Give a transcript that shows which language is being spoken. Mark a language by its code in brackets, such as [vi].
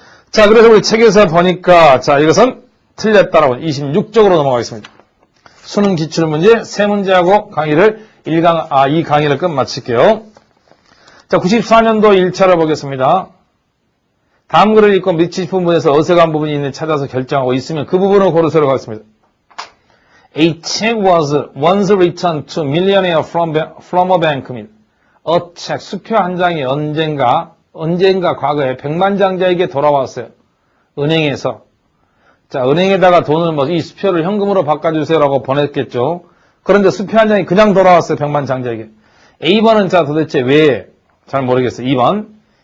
[ko] 자, 그래서 우리 책에서 보니까 자, 이것은 틀렸다라고 26쪽으로 넘어가겠습니다. 수능 기출문제 3문제하고 이 강의를 끝마칠게요. 자, 94년도 1차를 보겠습니다. 다음 글을 읽고 밑이 부분에서 어색한 부분이 있는지 찾아서 결정하고 있으면 그 부분을 고르세요 하겠습니다. [en] A check was once returned to millionaire from a bank입니다. [ko] A check, 수표 한 장이 언젠가 과거에 백만장자에게 돌아왔어요. 은행에서. 자, 은행에다가 돈을 이 수표를 현금으로 바꿔주세요라고 보냈겠죠. 그런데 수표 한 장이 그냥 돌아왔어요. 백만장자에게. A번은 자, 도대체 왜? 잘 모르겠어요. 2번.